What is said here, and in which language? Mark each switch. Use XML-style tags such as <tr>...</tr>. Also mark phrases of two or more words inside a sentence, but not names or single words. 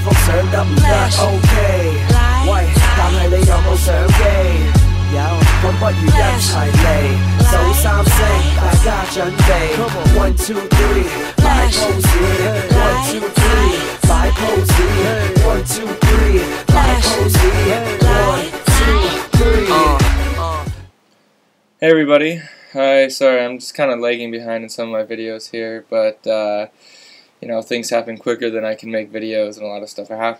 <yue>想得唔得 OK？ 喂，但係你有冇想機？有，咁不如一齊嚟，數三聲，大家準備。</yue> <en>One two three，</en> <yue>擺 pose。</yue> <en>One two three，</en> <yue>擺 pose。</yue> <en>One two three，</en> <yue>擺 pose。</yue> <en>One two three。 Hey everybody. Hi, sorry, I'm just kind of lagging behind in some of my videos here, but you know, things happen quicker than I can make videos, and a lot of stuff are happening.</en>